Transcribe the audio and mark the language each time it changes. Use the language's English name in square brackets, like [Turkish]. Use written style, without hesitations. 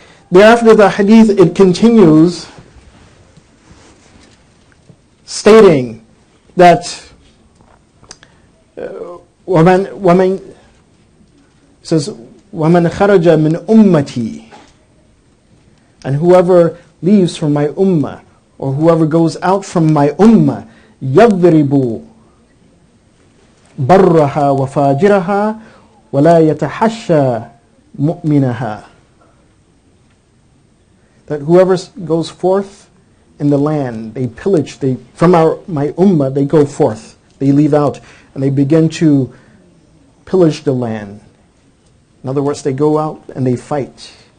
[English] Thereafter, the hadith, it continues stating that وَمَنْ says [Arabic] وَمَنْ خَرَجَ مِنْ أُمَّتِي, [English] and whoever leaves from my ummah, or whoever goes out from my ummah, [Arabic] يَضْرِبُ برها وفاجرها ولا يتحشى مؤمنها. [English] That whoever goes forth in the land, they pillage, from my ummah, they go forth, they leave out, and they begin to pillage the land. In other words, they go out and they fight.